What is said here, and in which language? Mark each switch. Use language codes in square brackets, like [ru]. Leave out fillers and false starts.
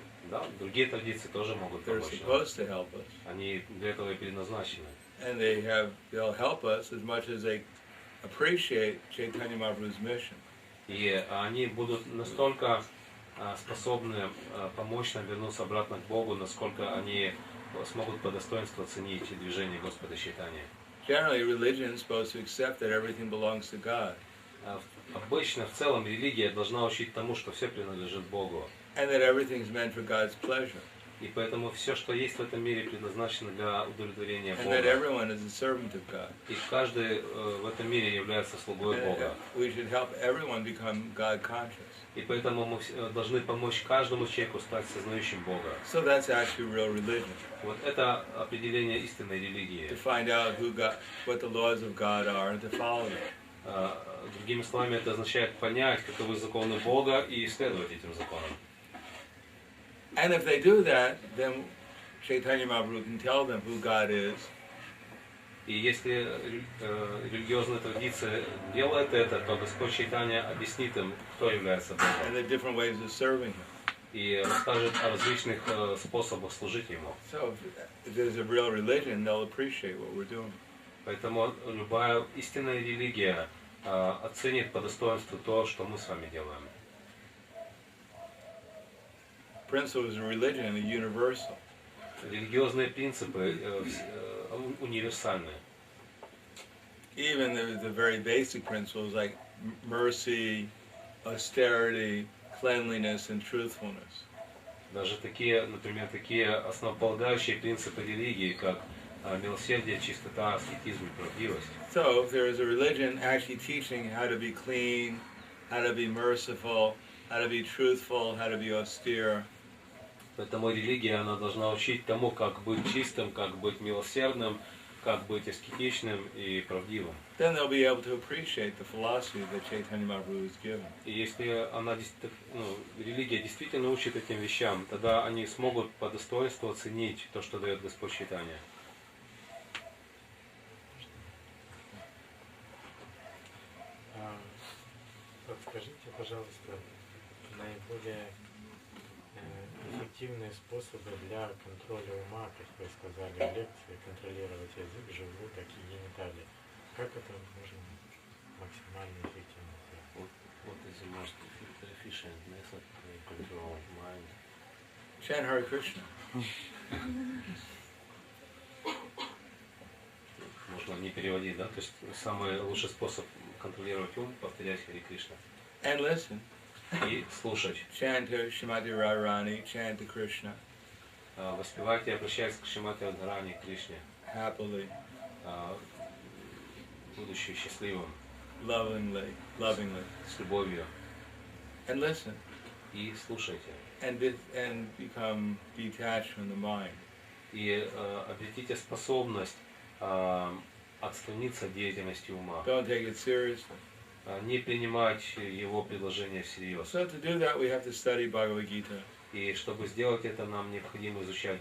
[ru] Да, другие традиции тоже могут [en] They're [ru] помочь нам. [en] supposed to help us. [ru] Они для этого и предназначены. [en] And they'll help us as much as they appreciate Chaitanya Mahaprabhu's mission. [ru] И они будут настолько способны помочь нам вернуться обратно к Богу, насколько они смогут по достоинству оценить движение Господа Чайтаньи. [en] Generally, religion is supposed to accept that everything belongs to God. [ru] Обычно, в целом, религия должна учить тому, что все принадлежит Богу. [en] And that everything's meant for God's pleasure. [ru] И поэтому все, что есть в этом мире, предназначено для удовлетворения [en] And that [ru] Бога. [en] everyone is a servant of God. [ru] И каждый в этом мире является слугой Бога. [en] We should help everyone become God conscious. [ru] И поэтому мы должны помочь каждому человеку стать сознающим Бога. [en] So that's actually real religion. [ru] Вот это определение истинной религии. [en] To find out what the laws of God are and to follow them. [ru] Другими словами, это означает понять, каковы законы Бога и исследовать этим законам. [en] And if they do that, then Chaitanya Mahaprabhu can tell them who God is. [ru] И если религиозная традиция делает это, то Господь Чайтанья объяснит им, кто является Богом. [en] And the different ways of serving Him. [ru] И расскажет о различных способах служить Ему. [en] So if there's a real religion, they'll appreciate what we're doing. [ru] Поэтому любая истинная религия оценит по достоинству то, что мы с вами делаем. [en] Principles of religion are universal. [ru] Религиозные принципы универсальны. [en] Even the very basic principles like mercy, austerity, cleanliness, and truthfulness. [ru] Даже такие, например, такие основополагающие принципы религии, как Милосердие, чистота, аскетизм и правдивость. [en] So if there is a religion actually teaching how to be clean, how to be merciful, how to be truthful, how to be austere, [ru] Поэтому религия, она должна учить тому, как быть чистым, как быть милосердным, как быть аскетичным и правдивым. [en] then they'll be able to appreciate the philosophy that Chaitanya Mahaprabhu has given. [ru] И если религия действительно учит этим вещам, тогда они смогут по достоинству оценить то, что дает Господь Чайтанья. Подскажите, пожалуйста, наиболее эффективные способы для контроля ума, как вы сказали в лекции, контролировать язык, желудок и гениталии. Как это можно максимально эффективно сделать? [en] What is the most efficient method to control mind? Chant Hare Krishna. [ru] Можно не переводить, да? То есть самый лучший способ контролировать ум — повторять Хари Кришна. [en] And listen. [ru] И слушать. [en] Chant to Shrimati Radharani, chant to Krishna. [ru] Воспевать и обращаться к Шримати Радхарани, Кришне. [en] Happily. [ru] Будучи счастливым. [en] Lovingly. [ru] С любовью. [en] And listen. [ru] И слушайте. [en] And become detached from the mind. [ru] И обретите способность отстраниться от деятельности ума. [en] Don't take it seriously. [ru] Не принимать его предложения всерьез. [en] So to do that we have to study Bhagavad Gita. [ru] И чтобы сделать это, нам необходимо изучать